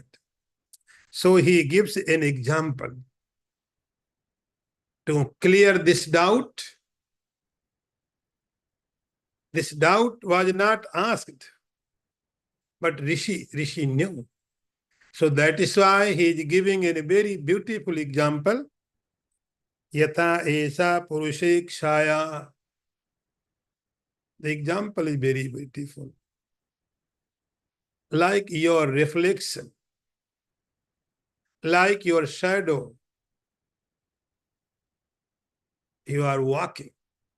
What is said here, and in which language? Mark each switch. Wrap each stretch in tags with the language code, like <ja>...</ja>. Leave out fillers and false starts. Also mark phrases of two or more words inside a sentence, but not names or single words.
<en>So he gives an example to clear this doubt. This doubt was not asked, but Rishi knew. So that is why he is giving a very beautiful example.</en> <sa>Yata esa purushekshaya.</sa> <en>The example is very beautiful. Like your reflection, like your shadow, you are walking.</en>